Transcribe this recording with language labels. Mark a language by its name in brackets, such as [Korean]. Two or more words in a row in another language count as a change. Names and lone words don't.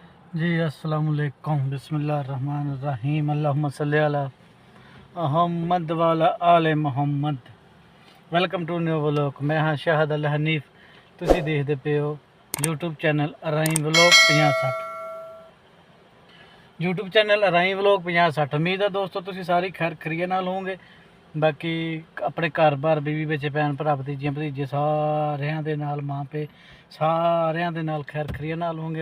[Arabic] जी السلام عليكم بسم الله الرحمن الرحيم اللهم صل على محمد وعلى آل محمد. [English] welcome to new vlog. [Punjabi] ਮੈਂ ਹਾਂ ਸ਼ਾਹਦ ਅਲ ਹਨੀਫ। ਤੁਸੀਂ ਦੇਖਦੇ ਪਏ ਹੋ YouTube ਚੈਨਲ ਅਰਾਈ ਵਲੋਗ 5060। YouTube ਚੈਨਲ ਅਰਾਈ ਵਲੋਗ 5060। ਉਮੀਦ ਹੈ ਦੋਸਤੋ ਤੁਸੀਂ ਸਾਰੀ ਖੈਰ ਖਰੀਏ ਨਾਲ ਹੋਵੋਗੇ। ਬਾਕੀ ਆਪਣੇ ਘਰ-ਬਾਰ ਬੀਵੀ ਬੱਚੇ ਭੈਣ ਭਰਾ ਭਤੀਜੀਆਂ ਭਤੀਜੇ ਸਾਰਿਆਂ ਦੇ ਨਾਲ ਮਾਂ ਪੇ ਸਾਰਿਆਂ ਦੇ ਨਾਲ ਖੈਰ ਖਰੀਏ ਨਾਲ ਹੋਵੋਗੇ।